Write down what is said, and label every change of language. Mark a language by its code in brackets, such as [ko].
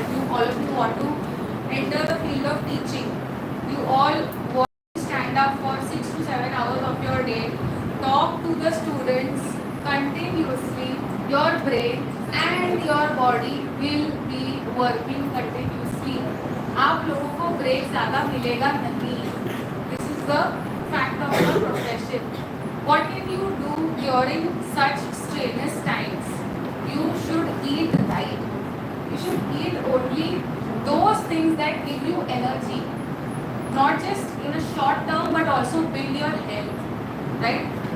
[en] All of you want to enter the field of teaching. You all want to stand up for 6 to 7 hours of your day, talk to the students continuously. Your brain and your body will be working continuously. [hi] आप लोगों को break ज़्यादा मिलेगा नहीं. [en] This is the fact of your profession. What can you do during such strenuous times? You should eat right. You should eat only those things that give you energy, not just in a short term but also build your health, right?